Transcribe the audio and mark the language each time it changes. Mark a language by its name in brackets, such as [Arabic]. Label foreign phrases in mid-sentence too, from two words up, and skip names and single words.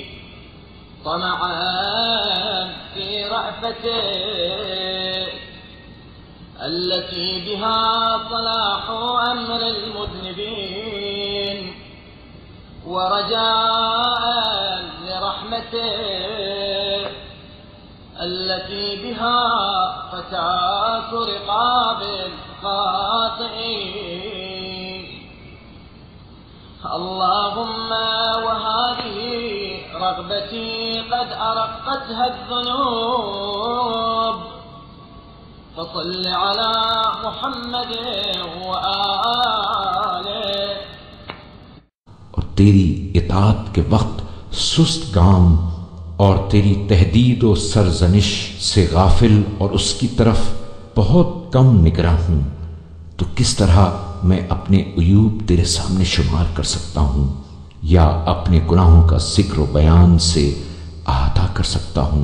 [Arabic] طمعا في رأفتك التي بها صلاح أمر المذنبين ورجاء لرحمتك التي بها فكاك رقاب الخاطئين. اللهم وهذه رغبتي قد أرقتها الذنوب فصل على محمد وآله. [Urdu] اور تیری اطاعت کے وقت سست کام اور تیری تہدید و سرزنش سے غافل اور اس کی طرف بہت کم نگراں ہوں، تو کس طرح میں اپنے عیوب تیرے سامنے شمار کر سکتا ہوں یا اپنے گناہوں کا ذکر بیان سے احاطہ کر سکتا ہوں या अपने गुनाहों का जिक्र बयान से अहाता कर सकता हूं।